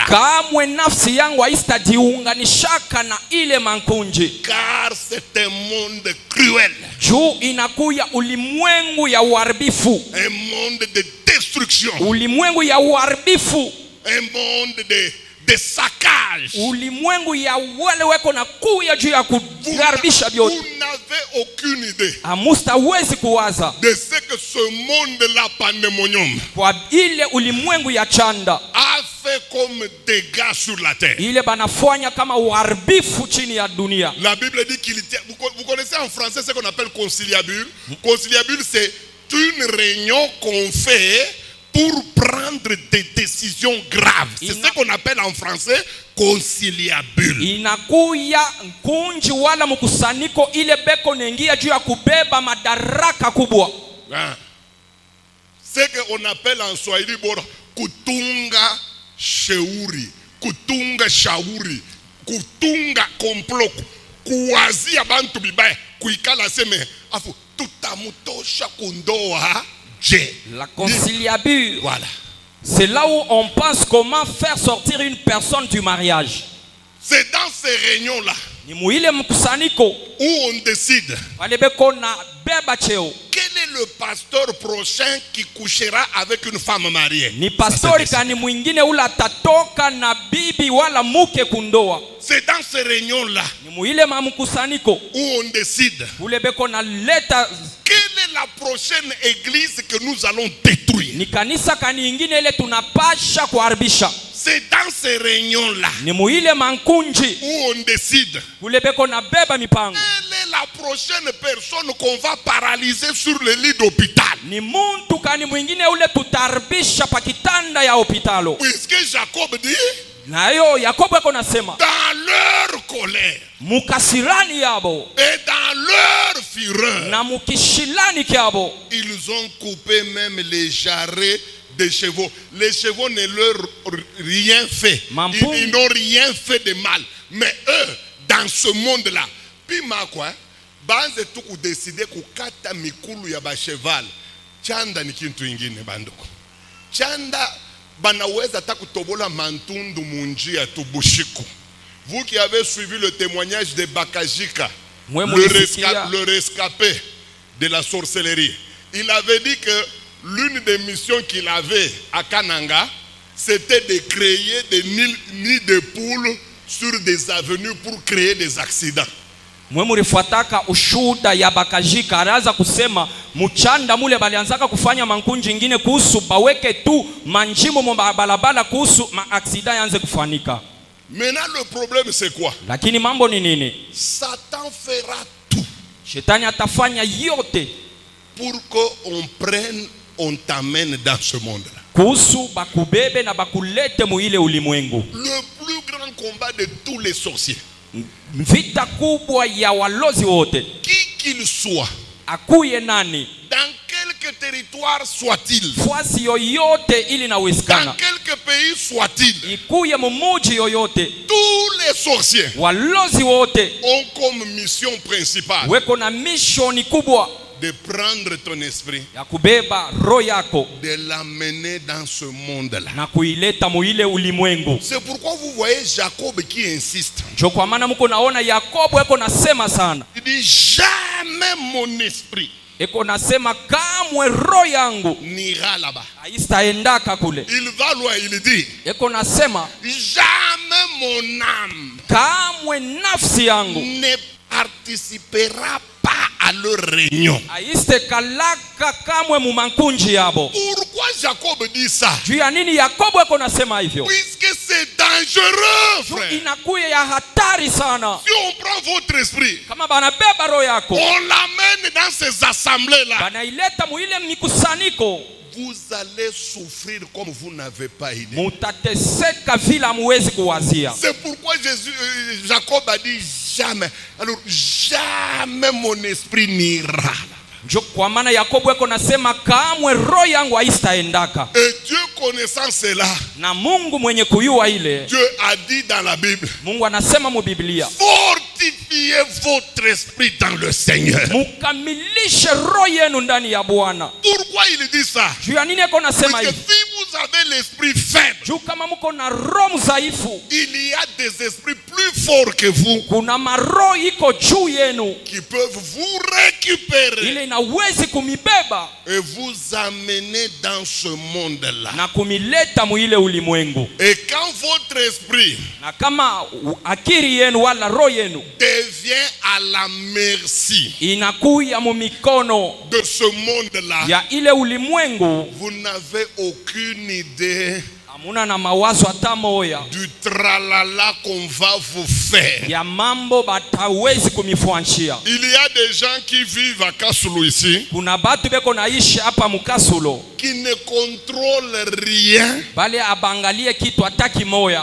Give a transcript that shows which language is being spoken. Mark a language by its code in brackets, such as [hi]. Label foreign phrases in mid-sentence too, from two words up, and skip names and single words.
[sw] Kamwe nafsi yangu haisitajiunganishaka na ile mankunji. [fr] Car c'est un monde cruel. [sw] Juu inakuya ulimwengu ya uharibifu. [fr] Un monde de destruction. [sw] Ulimwengu ya uharibifu. [fr] Un monde de saccage. [sw] Ulimwengu ya wale weko na kuya juu ya kuharibisha vyote. [fr] Vous n'avez aucune idée [sw] Hamustawezi kuwaza [fr] de ce que ce monde-là pandémonium [sw] kwa ile ulimwengu ya chanda [fr] a fait comme dégâts sur la terre. [sw] ile banafanya kama uharibifu chini ya dunia. [fr] La Bible dit qu'il tient. Vous connaissez en français ce qu'on appelle conciliabule. Conciliabule, c'est une réunion qu'on fait pour prendre des décisions graves. C'est ce qu'on appelle en français conciliabule. [sw] Inakuya kunji wala mkusanyiko ile beko nengia juu ya kubeba madaraka kubwa. [fr] Ce qu'on appelle en Swahili [sw] bora kutunga shauri, kutunga shauri, kutunga complot, kuwazia bantu bibaya, kuikala seme afu tutamutosha kundoa. [fr] La conciliabule, voilà. C'est là où on pense comment faire sortir une personne du mariage. C'est dans ces réunions-là [sw] Ni muile mkusanyiko [fr] où on décide [sw] wale beko na beba cheo. [fr] quel est le pasteur prochain qui couchera avec une femme mariée. [sw] Ni pastori kani mwingine ula tatoka na bibi wala muke kundoa. [fr] C'est dans ces réunions-là [sw] Ni muile mkusanyiko [fr] où on décide [sw] ule beko na leta [fr] quelle est la prochaine église que nous allons détruire. [sw] ni kanisa kani ingine ile tunapasha kuharibisha. [fr] C'est dans ces réunions-là [sw] Ni muile mankunji [fr] où on décide [sw] ule beko na beba mipango. [fr] quelle est la prochaine personne qu'on va paralyser sur le lit d'hôpital. [sw] Ni muntu kani mwingine ule tutaribisha pa kitanda ya hopitalo. [fr] Puisque Jacob dit [sw] Na yo Yakobo eko nasema [fr] dans leur colère [sw] mukasirani yabo [fr] et dans leur fureur [sw] na mukishilani kyabo [fr] ils ont coupé même les jarrets des chevaux. Les chevaux ne leur rien fait. Ils n'ont rien fait de mal. Mais eux, dans ce monde-là, puis ma quoi, [sw] banze tu ku décider kukata mikulu ya ba cheval. Chanda ni kintu ingine bandoko. Chanda banaweza ta kutobola mantundu munjia tubushiku. [fr] Vous qui avez suivi le témoignage de Bakajika, le rescapé de la sorcellerie, il avait dit que l'une des missions qu'il avait à Kananga, c'était de créer des nids de poules sur des avenues pour créer des accidents. [sw] Mwe murifuataka ushuda ya Bakajika araza kusema mchanda mule balianzaka kufanya mankunji ingine kuhusu baweke tu manjimo mbalabala kuhusu maaksida yanze kufanika. [fr] Maintenant le problème c'est quoi? [sw] Lakini mambo ni nini? [fr] Satan fera tout. [sw] Shetani atafanya yote [fr] pour qu'on prenne, on t'amène dans ce monde-là. [sw] Kuhusu bakubebe na bakulete muile ulimwengu. [fr] Le plus grand combat de tous les sorciers. [sw] Vita kubwa ya walozi wote. [fr] Qui qu'il soit. [sw] Akuye nani. [fr] Dans quelque territoire soit-il. [sw] Fwasi yoyote ili na wezekana. [fr] Dans quelque pays soit-il. [sw] Ikuye mumuji yoyote. [fr] Tous les sorciers. [sw] Walozi wote. [fr] Ont comme mission principale. [sw] Weko na mission kubwa. [fr] De prendre ton esprit, [sw] ya kubeba roho yako, [fr] de l'amener dans ce monde-là. [sw] Na kuileta muile ulimwengu. [fr] C'est pourquoi vous voyez Jacob qui insiste. [sw] Ndio kwa maana mko naona Yakobo eko nasema sana. [fr] Il dit jamais mon esprit. [sw] Eko nasema kamwe roho yangu [fr] n'ira là-bas. [sw] Haistaendaka kule. [fr] Il va loin, il dit. [sw] Eko nasema [fr] jamais mon âme [sw] kamwe nafsi yangu [fr] ne participera pas à leur réunion. [sw] aiste kalaka kamwe mu mankunji yabo. [fr] Pourquoi Jacob dit ça? [sw] Juu ya nini Yakobo eko nasema hivyo? [fr] Puisque c'est dangereux, [sw] Juu [fr] frère. [sw] inakuya ya hatari sana. [fr] Si on prend votre esprit, [sw] Kama banabeba roho yako, [fr] on l'amène dans ces assemblées-là, [sw] banaileta mu ile mikusaniko, [fr] vous allez souffrir comme vous n'avez pas idée. [sw] mutateseka vile hamuwezi kuwazia. [fr] C'est pourquoi Jacob a dit jamais. Alors jamais mon esprit n'ira. [sw] Njo kwa maana Yakobo eko nasema kamwe roho yangu haistaendaka. [fr] Et Dieu connaissant cela, [sw] Na Mungu mwenye kuyua ile, [fr] Dieu a dit dans la Bible, [sw] Mungu anasema mu Biblia, [fr] fortifiez votre esprit dans le Seigneur. [sw] mukamilishe roho yenu ndani ya Bwana. [fr] Pourquoi il dit ça? [sw] Juu ya nini eko nasema [fr] Parce que [sw] hivi? [fr] si vous avez l'esprit faible, [sw] Juu kama muko na roho mzaifu, [fr] il y a des esprits plus forts que vous [sw] kuna maroho iko juu yenu [fr] qui peuvent vous récupérer [sw] ile inawezi kumibeba [fr] et vous amener dans ce monde-là. [sw] na kumileta mu ile ulimwengu. [fr] Et quand votre esprit [sw] Na kama akili yenu wala roho yenu [fr] devient à la merci [sw] inakuya mu mikono [fr] de ce monde-là, [sw] ya ile ulimwengu, [fr] vous n'avez aucune idée [sw] hamuna na mawazo hata moya [fr] du tralala qu'on va vous faire. [sw] ya mambo batawezi kumifuanchia. [fr] Il y a des gens qui vivent à Kasulu ici, [sw] Kuna batu beko naishi hapa mukasulo, [fr] qui ne contrôlent rien, [sw] bale abangalie kitu hata kimoya,